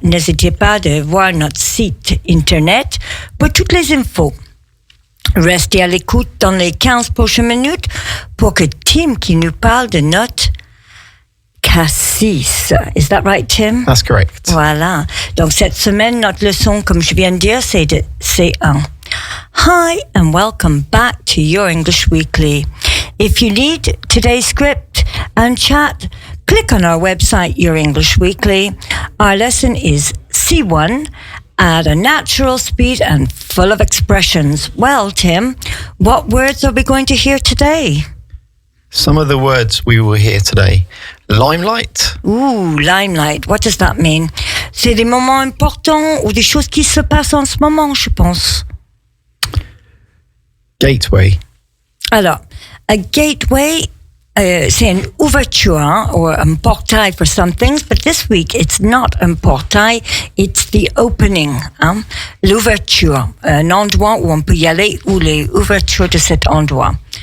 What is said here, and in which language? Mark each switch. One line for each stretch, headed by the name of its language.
French: N'hésitez pas à voir notre site internet pour toutes les infos. Restez à l'écoute dans les 15 prochaines minutes pour que Tim qui nous parle de notre cassis.
English: Is that right, Tim? That's correct.
French: Voilà. Donc cette semaine, notre leçon, comme je viens de dire, c'est de C1.
English: Hi and welcome back to Your English Weekly. If you need today's script and chat, click on our website, Your English Weekly. Our lesson is C1 at a natural speed and full of expressions. Well, Tim, what words are we going to hear today? Some of the words we will hear today. Limelight. Ooh, limelight. What does that mean?
French: C'est des moments importants ou des choses qui se passent en ce moment, je pense.
English: Gateway.
French: Alors,
English: a gateway,
French: c'est une ouverture, or un portail
English: for some things, but this week it's not
French: un portail,
English: it's the opening,
French: l'ouverture, un endroit où on peut y aller, ou les ouvertures de cet endroit.